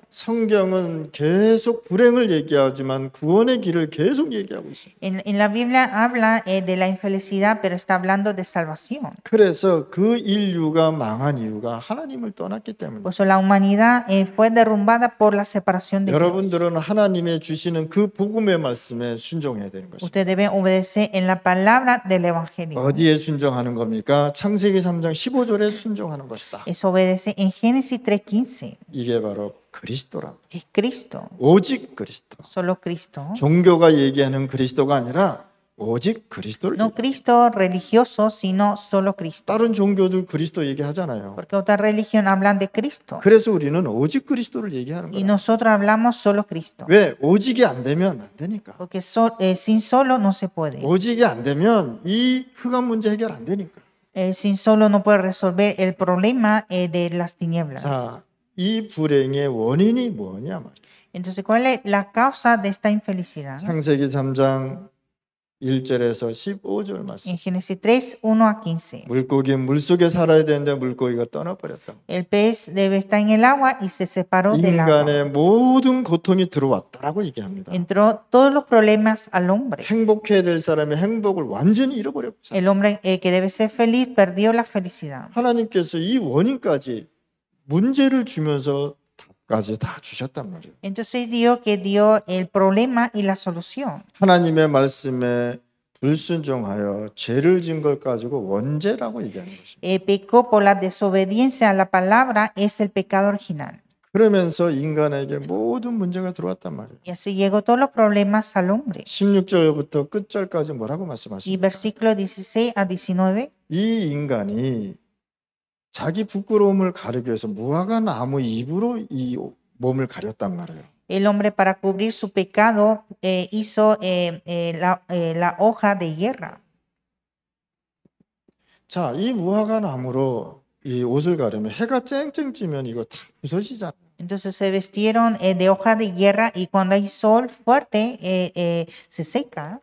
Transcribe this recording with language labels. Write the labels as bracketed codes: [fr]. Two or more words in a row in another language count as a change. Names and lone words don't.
[ko] 성경은 계속 불행을 얘기하지만 구원의 길을 계속 얘기하고 있습니다. [es] En la Biblia habla de la infelicidad, pero está hablando de salvación. [ko] 그래서 그 인류가 망한 이유가 하나님을 떠났기 때문에 [es] Por eso la humanidad fue derrumbada por la separación de Dios. [ko] 여러분들은 하나님의 주시는 그 복음의 말씀에 순종해야 되는 것입니다. [es] Ustedes deben obedecer en la palabra del evangelio. [ko] 어디에 순종하는 겁니까? 창세기 3장 15절에 순종하는 것이다. [es] Es obedecer en Génesis 3:15. [ko] 이게 바로 그리스도라. [es] Es Cristo, [ko] 오직 그리스도. [es] solo Cristo. [ko] 종교가 얘기하는 그리스도가 아니라 오직 그리스도를 [es] No Cristo religioso, sino solo Cristo. [ko] 다른 종교들 그리스도 얘기하잖아요. [es] Porque otras religiones hablan de Cristo [ko] 그래서 우리는 오직 그리스도를 얘기하는 [es] y [ko] 거예요. [es] nosotros hablamos solo Cristo. [ko] 왜? 오직이 안 되면 안 되니까. [es] Porque sin solo no se puede. [ko] 오직이 안 되면 이 흑암 문제 해결 안 되니까. [es] Sin solo no puede resolver el problema de las tinieblas. [ko] 자, 이 불행의 원인이 뭐냐 말이에요. [es] Entonces, ¿cuál es la causa de esta infelicidad? [ko] 창세기 3장 1절에서 15절 말씀. [es] En Génesis 3, 1 a 15. [ko] 물고기 물속에 살아야 되는데 물고기가 떠나버렸다. [es] El pez debe estar en el agua y se separó del agua. [ko] 인간의 모든 고통이 들어왔다라고 얘기합니다. [es] Entró todos los problemas al hombre. [ko] 행복해야 될 사람의 행복을 완전히 잃어버렸고 [es] El hombre que debe ser feliz perdió la felicidad. [ko] 하나님께서 이 원인까지 문제를 주면서 답까지 다 주셨단 말이에요. [es] Entonces Dios que dio el problema y la solución. [ko] 하나님의 말씀에 불순종하여 죄를 진 걸 가지고 원죄라고 얘기하는 것입니다. [es] Pecó por la desobediencia a la palabra, es el pecado original. [ko] 그러면서 인간에게 모든 문제가 들어왔단 말이에요. [es] Y así llegó todos los problemas al hombre. [ko] 16절부터 끝절까지 뭐라고 [es] Y [ko] 말씀하십니까? [es] versículo 16 a 19, [ko] 이 인간이 자기 부끄러움을 가리기 위해서 무화과 나무 잎으로 이 몸을 가렸단 말이에요. [es] el hombre para cubrir su pecado hizo la hoja de hierra. [ko] 자, 이 무화과 나무로 이 옷을 가르면 해가 쨍쨍 찌면 이거 다 부서지잖아요. [es] Entonces se vestieron de hoja de hierra y cuando hay sol fuerte se seca.